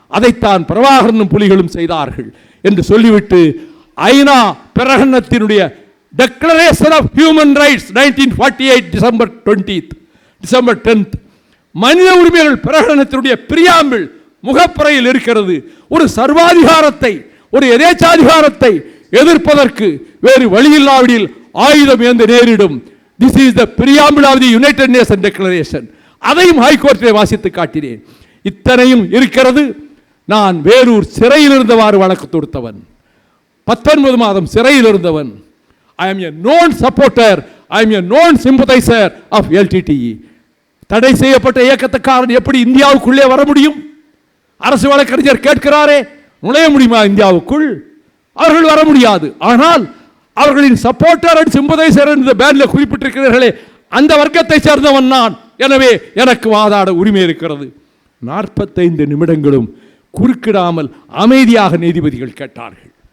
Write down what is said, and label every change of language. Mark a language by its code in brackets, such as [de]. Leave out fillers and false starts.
[ta] அதைத்தான் பிரபாகரனும் புலிகளும் செய்தார்கள் என்று சொல்லிவிட்டு ஐநா பிரகடனத்தினுடைய declaration of human rights 1948 December 10 மனித உரிமைகள் பிரகடனத்தினுடைய பிரியாம்பிள் முகப்புறையில் இருக்கிறது. ஒரு சர்வாதிகாரத்தை, ஒரு எதேச்சாதிகாரத்தை எதிர்ப்பதற்கு வேறு வழியில்லாவிடில் ஆயுதம் ஏந்து நேரிடும். [en] This is the preamble of the United Nations Declaration. [ta] அதையும் ஹைகோர்ட்டிலே வாசித்து காட்டினேன். இத்தனையும் இருக்கிறது. நான் வேலூர் சிறையில் இருந்தவாறு வழக்கு தொடுத்தவன், 19 மாதம் சிறையில் இருந்தவன். [en] I am a known supporter, I am a known sympathizer of LTTE. [ta] தடை செய்யப்பட்ட இயக்கத்துக்காரன் எப்படி இந்தியாவுக்குள்ளே வர முடியும்? அரசு வழக்கறிஞர் கேட்கிறாரே, நுழைய முடியுமா இந்தியாவுக்குள்? அவர்கள் வர முடியாது. ஆனால் அவர்களின் சப்போர்ட்டர் அண்ட் சிம்பதைசர் என்ற பேனில் குறிப்பிட்டிருக்கிறார்களே, அந்த வர்க்கத்தை சேர்ந்தவன் நான். எனவே எனக்கு வாதாட உரிமை இருக்கிறது. 45 நிமிடங்களும் குறுக்கிடாமல் அமைதியாக நீதிபதிகள் கேட்டார்கள்.